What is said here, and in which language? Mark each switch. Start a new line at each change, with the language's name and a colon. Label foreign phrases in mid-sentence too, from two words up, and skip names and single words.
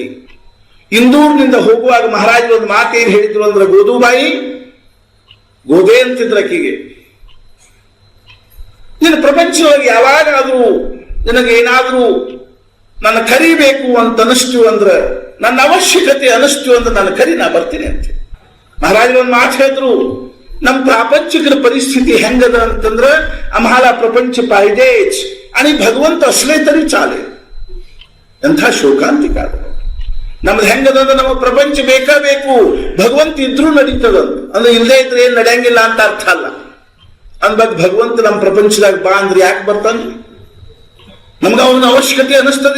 Kannada: ಇಂದೂರಿನಿಂದ ಹೋಗುವಾಗ ಮಹಾರಾಜರು ಒಂದು ಮಾತು ಏನ್ ಹೇಳಿದ್ರು ಅಂದ್ರೆ, ಗೋದುಬಾಯಿ, ಗೋದೆ ಅಂತಿದ್ರಕಿಗೆ, ನಿನ್ನ ಪ್ರಪಂಚದೊಳಗೆ ಯಾವಾಗಾದ್ರೂ ನಿನಗೇನಾದ್ರೂ ನನ್ನ ಕರಿಬೇಕು ಅಂತ ಅನಿಸ್ತು ಅಂದ್ರೆ, ನನ್ನ ಅವಶ್ಯಕತೆ ಅನಿಸ್ತು ಅಂದ್ರೆ ನನ್ನ ಕರಿ, ನಾ ಬರ್ತೀನಿ ಅಂತ. ಮಹಾರಾಜರು ಒಂದು ಮಾತು ಹೇಳಿದ್ರು, ನಮ್ಮ ಪ್ರಾಪಂಚಿಕರ ಪರಿಸ್ಥಿತಿ ಹೆಂಗದ ಅಂತಂದ್ರೆ,
Marathi: आम्हाला प्रपंच पाहिजेच आणि भगवंत असले तरी चालेल.
Kannada: ಎಂಥ ಶೋಕಾಂತಿಕ. ನಮ್ದು ಹೆಂಗದಂದ್ರೆ ನಮ್ಮ ಪ್ರಪಂಚ ಬೇಕಾ ಬೇಕು, ಭಗವಂತ ಇದ್ರೂ ನಡೀತದಂತ. ಅಂದ್ರೆ ಇಲ್ಲದೆ ಇದ್ರೆ ಏನ್ ನಡೆಯಂಗಿಲ್ಲ ಅಂತ ಅರ್ಥ ಅಲ್ಲ. ಅಂದಾಗ ಭಗವಂತ ನಮ್ಮ ಪ್ರಪಂಚದಾಗ ಬಾ ಅಂದ್ರೆ ಯಾಕೆ ಬರ್ತಾನೆ? ನಮ್ಗೆ ಅವನ ಅವಶ್ಯಕತೆ ಅನಿಸ್ತದೆ.